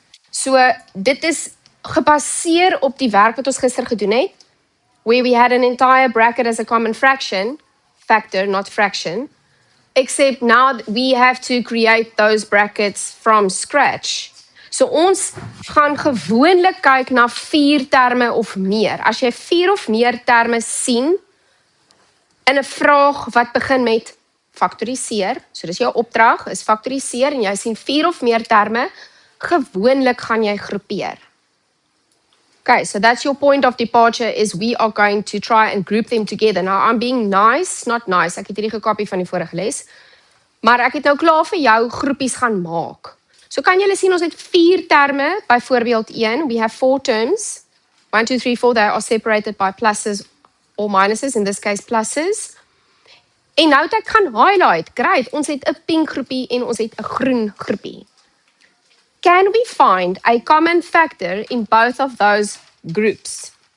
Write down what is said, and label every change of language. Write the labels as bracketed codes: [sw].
[af] So dit is gebaseer op die werk wat ons gister gedoen het, [en] where we had an entire bracket as a common fraction, factor, not fraction, except now we have to create those brackets from scratch. [af] So ons gaan gewoonlik kyk na 4 terme of meer. As jy 4 of meer terme sien in 'n vraag wat begin met faktoriseer, so dis jou opdrag, is faktoriseer en jy sien 4 of meer terme, gewoonlik gaan jy groepeer. [en] Okay, so that's your point of departure is we are going to try and group them together. Now I'm being nice, not nice. [af] Ek het hierdie gekopie van die vorige les. Maar ek het nou klaar vir jou groepies gaan maak. So kan julle sien ons het 4 terme, byvoorbeeld 1, [en] we have 4 terms. 1, 2, 3, 4, they are separated by pluses or minuses, in this case pluses. [af] En nou het ek gaan highlight, great, ons het 'n pink groepie en ons het 'n groen groepie. [en] Can we find a common factor in both of those groups?